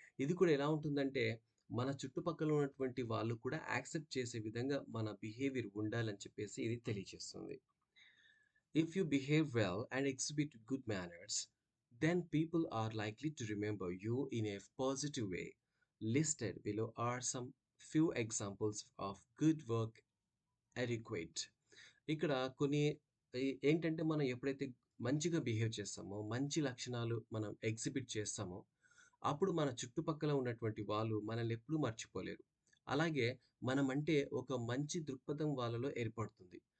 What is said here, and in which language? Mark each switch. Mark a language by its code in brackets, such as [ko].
[te] ఇది కూడా ఎలా ఉంటుందంటే, మన చుట్టుపక్కల ఉన్నటువంటి వాళ్ళు కూడా యాక్సెప్ట్ చేసే విధంగా మన బిహేవియర్ ఉండాలని చెప్పేసి ఇది తెలియజేస్తుంది. [en] If you behave well and exhibit good manners, then people are likely to remember you in a positive way. Listed below are some few examples of good work etiquette. [te] ఇక్కడ కొన్ని ఏంటంటే, మనం ఎప్పుడైతే మంచిగా బిహేవ్ చేస్తామో, మంచి లక్షణాలు మనం ఎగ్జిబిట్ చేస్తామో, అప్పుడు మన చుట్టుపక్కల ఉన్నటువంటి వాళ్ళు మనల్ని ఎప్పుడూ మర్చిపోలేరు. అలాగే మనమంటే ఒక మంచి దృక్పథం వాళ్ళలో ఏర్పడుతుంది.